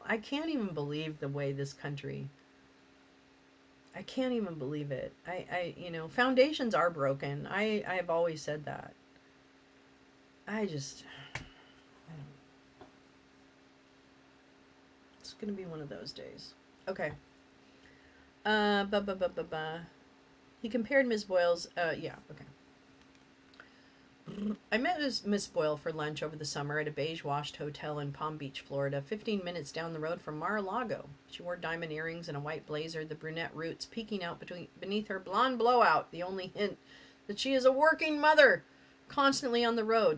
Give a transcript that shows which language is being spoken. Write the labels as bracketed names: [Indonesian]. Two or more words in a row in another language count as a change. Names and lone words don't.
[English] I can't even believe the way this country. I can't even believe it. Foundations are broken. I've always said that. It's gonna be one of those days. Okay. Ba ba ba ba ba. He compared Ms. Boyle's. Yeah. Okay. I met Miss Boyle for lunch over the summer at a beige-washed hotel in Palm Beach, Florida, 15 minutes down the road from Mar-a-Lago. She wore diamond earrings and a white blazer, the brunette roots peeking out beneath her blonde blowout, the only hint that she is a working mother, constantly on the road.